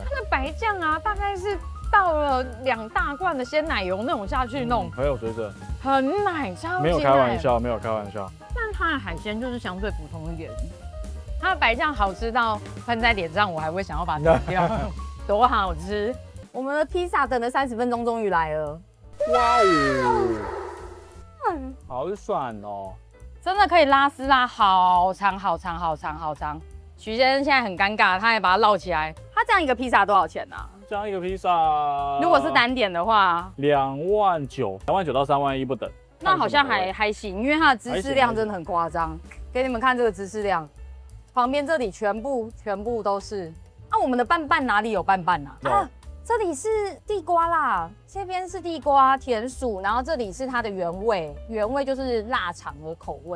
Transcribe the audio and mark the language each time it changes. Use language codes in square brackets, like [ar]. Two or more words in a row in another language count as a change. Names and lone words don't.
[zh] 它的白醬啊，大概是倒了2大罐的鮮奶油那種下去弄，很有水準，很奶，超级奶。没有開玩笑，沒有開玩笑。但它的海鮮就是相對普通一點，它的白醬好吃到噴在臉上，我還會想要把它吃掉，多好吃！我們的披薩等了30 分鐘，終於來了。哇哦，好爽哦！真的可以拉絲拉好長好長好長好長。許先生現在很尷尬，他還把它繞起來。他這樣一個披薩多少錢啊？這樣一個披薩，如果是單點的話，29000 到31000 不等。那好像還行，因為它的芝士量真的很誇張。給你們看這個芝士量，旁邊這裡全部都是。啊，我們的拌拌哪裡有拌拌啊？啊，這裡是地瓜啦，這邊是地瓜甜薯，然後這裡是它的原味就是臘腸的口味。